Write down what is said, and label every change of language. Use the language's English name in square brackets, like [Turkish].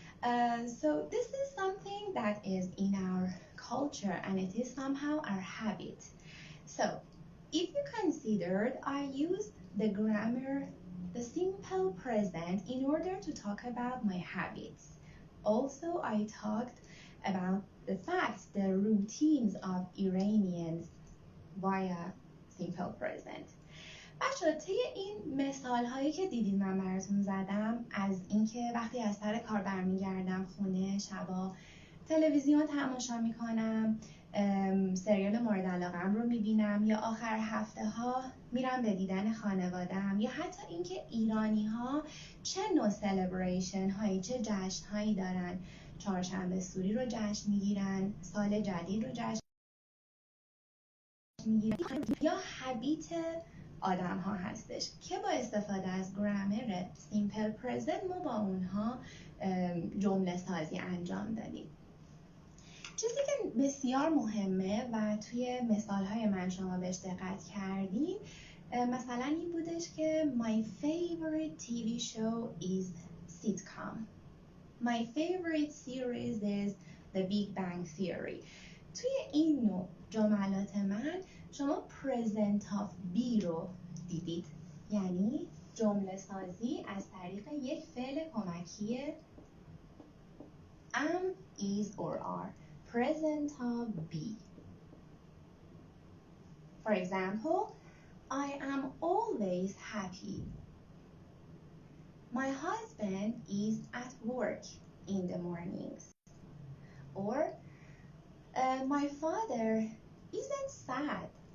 [English] So this is something that is in our culture and it is somehow our habit. So if you considered, I used the grammar the simple present in order to talk about my habits. Also, I talked about the facts, the routines of Iranians via simple present. [Persian] بچه طی این مثال هایی که دیدین من براتون زدم از اینکه وقتی از سر کار برمیگردم خونه شبا تلویزیون تماشا میکنم، سریال مورد علاقه‌ام رو میبینم یا آخر هفته ها میرم به دیدن خانواده‌ام یا حتی اینکه ایرانی ها چه نوع سلبریشن هایی چه جشن هایی دارن، چهارشنبه سوری رو جشن میگیرن، سال جدید رو جشن میگیرن یا هابیت آدم ها هستش که با استفاده از گرامر سیمپل پرزنت ما با اونها جمله سازی انجام دادیم. چیزی که بسیار مهمه و توی مثال‌های من شما بهش دقت کردین مثلا این بودش که My favorite TV show is sitcom. [English] My favorite series is The Big Bang Theory. [Persian] توی این نوع جملات من شما present of be رو دیدید، یعنی جمله سازی از طریق یک فعل کمکی am, is or are. [English] Present of be. For example, I am always happy. My husband is at work in the mornings. Or my father isn't sad.